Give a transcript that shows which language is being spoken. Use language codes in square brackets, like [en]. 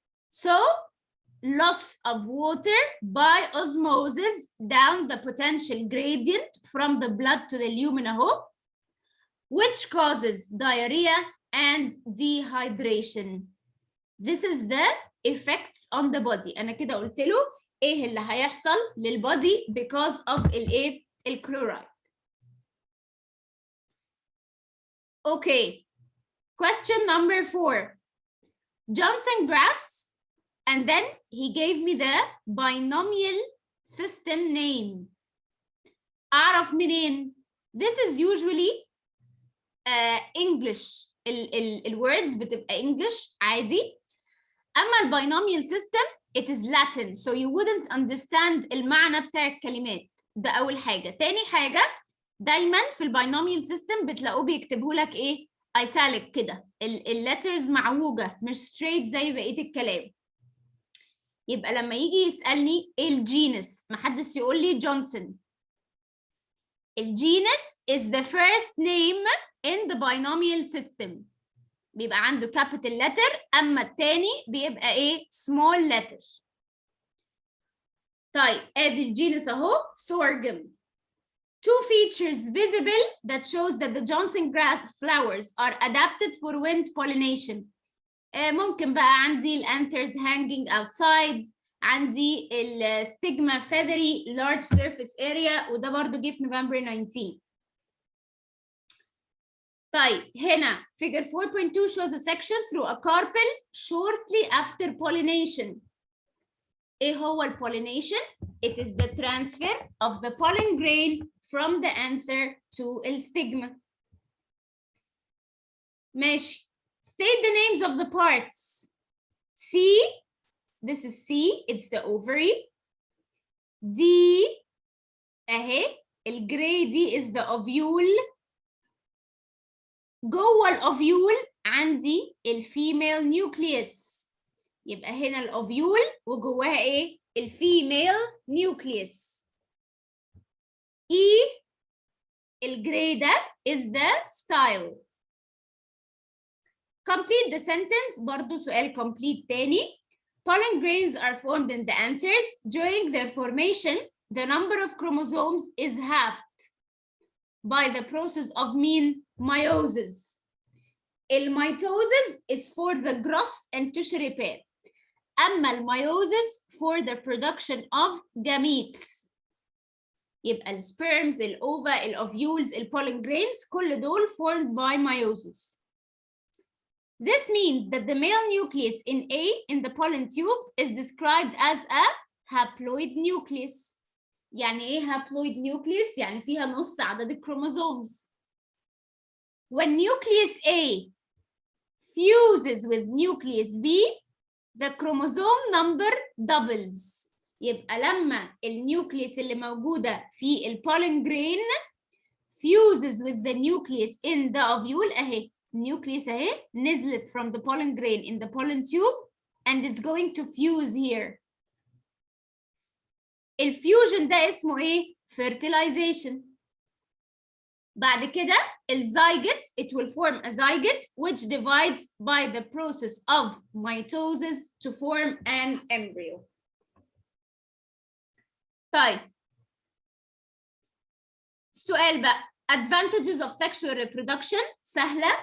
[en] So, loss of water by osmosis down the potential gradient from the blood to the lumen اهو, which causes diarrhea and dehydration. This is the effects on the body. [ar] أنا كده قلت له إيه اللي هيحصل للبودي [en] because of [ar] الإيه؟ الكلورايد. [en] Okay. Question number 4. Johnson grass, and then he gave me the binomial system name. [ar] أعرف منين؟ [en] This is usually English. [ar] الwords بتبقى English عادي. [en] أما الباينوميال system it is Latin, so you wouldn't understand [ar] المعنى بتاع الكلمات. ده أول حاجة. تاني حاجة دايما في الباينوميال system بتلاقوه بيكتبوا لك إيه؟ italic كده. الليترز معوجة مش straight زي بقية الكلام. يبقى لما يجي يسألني إيه الجينس؟ محدش يقول لي جونسون. [en] الجينس is the first name in the binomial system. [ar] بيبقى عنده capital letter، أما التاني بيبقى إيه؟ small letter. طيب أدي الجينس أهو sorghum. [en] 2 features visible that shows that the Johnson grass flowers are adapted for wind pollination. [ar] ممكن بقى عندي الانثرز [en] hanging outside، [ar] عندي الستيجما [en] feathery large surface area، [ar] وده برضو جه في نوفمبر 19. طيب هنا [en] figure 4.2 shows a section through a carpel shortly after pollination. [ar] ايه هو pollination? [en] It is the transfer of the pollen grain from the anther to the stigma. [ar] ماشي. [en] State the names of the parts. C, this is C, it's the ovary. D, [ar] اهي الجراي دي [en] is the ovule. [ar] جوه الاوفيول عندي الفيميل نيوكليوس، يبقى هنا الاوفيول وجواها ايه؟ الفيميل نيوكليوس. [en] E [ar] الجراي ده [en] is the style. Complete the sentence، [ar] برضو سؤال [en] complete تاني. Pollen grains are formed in the anthers. During their formation, the number of chromosomes is halved by the process of mean meiosis. الميتوزس is for the growth and tissue repair. [ar] أما الميوزس [en] for the production of gametes. [ar] يبقى السبيرمز، الأوفا، الأوفيولز، البولين grains كل دول formed by meiosis. [en] This means that the male nucleus in A in the pollen tube is described as a haploid nucleus. [ar] يعني ايه haploid nucleus؟ يعني فيها نص عدد الكروموسومز. [en] When nucleus A fuses with nucleus B, the chromosome number doubles. [ar] يبقى لما النيوكليس اللي موجودة في البولين [en] grain fuses with the nucleus in the ovule اهي nucleus اهي نزلت from the pollen grain in the pollen tube and it's going to fuse here. [ar] الفيوجن ده اسمه ايه؟ fertilization. بعد كده الزيجوت [en] it will form a zygote which divides by the process of mitosis to form an embryo. [ar] طيب السؤال بقى [en] advantages of sexual reproduction [ar] سهلة.